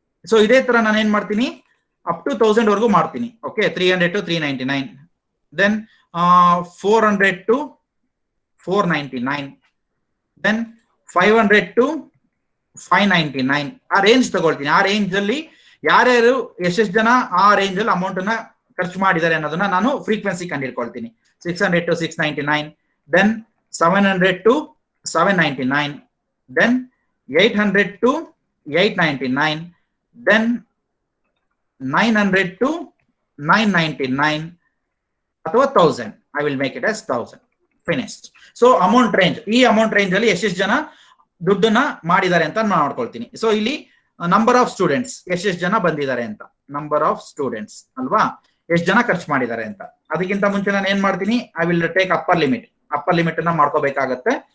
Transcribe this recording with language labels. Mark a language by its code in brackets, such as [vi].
[kn] So ಇದೇ ತರ ನಾನು ಏನ್ ಮಾಡ್ತೀನಿ, ಅಪ್ ಟು 1000 ವರೆಗೂ ಮಾಡ್ತೀನಿ. Okay, 300 to 399. [en] then 400 to 499, then 500 to 599 [kn] ಆ ರೇಂಜ್ ತಗೊಳ್ತೀನಿ. ಆ ರೇಂಜ್ ಅಲ್ಲಿ ಯಾರ್ಯಾರು ಎಷ್ಟೆಷ್ಟು ಜನ ಆ ರೇಂಜ್ ಅಲ್ಲಿ ಅಮೌಂಟ್ ಅನ್ನ ಖರ್ಚು ಮಾಡಿದ್ದಾರೆ ಅನ್ನೋದನ್ನ ನಾನು frequency ಕಂಡುಹಿಡ್ಕೊಳ್ತೀನಿ. [en] 600 to 699, then 700 to 799, then 800 to 899, then 900 to 999 ಅಥವಾ 1000. I will make it as 1000. Finished. [kn] So amount range, ಈ ಅಮೌಂಟ್ ರೇಂಜ್ ಅಲ್ಲಿ ಎಷ್ಟೆಷ್ಟು ಜನ ದುಡ್ಡನ್ನ ಮಾಡಿದ್ದಾರೆ ಅಂತ ನಾನು ಮಾಡ್ಕೊಳ್ತೀನಿ. ಸೊ ಇಲ್ಲಿ ನಂಬರ್ ಆಫ್ ಸ್ಟೂಡೆಂಟ್ಸ್, ಎಷ್ಟೆಷ್ಟು ಜನ ಬಂದಿದ್ದಾರೆ ಅಂತ, ನಂಬರ್ ಆಫ್ ಸ್ಟೂಡೆಂಟ್ಸ್ ಅಲ್ವಾ, ಎಷ್ಟು ಜನ ಖರ್ಚು ಮಾಡಿದ್ದಾರೆ ಅಂತ. ಅದಕ್ಕಿಂತ ಮುಂಚೆ ನಾನು ಏನ್ ಮಾಡ್ತೀನಿ, [en] I will take upper limit [kn] ಅನ್ನ ಮಾಡ್ಕೋಬೇಕಾಗತ್ತೆ.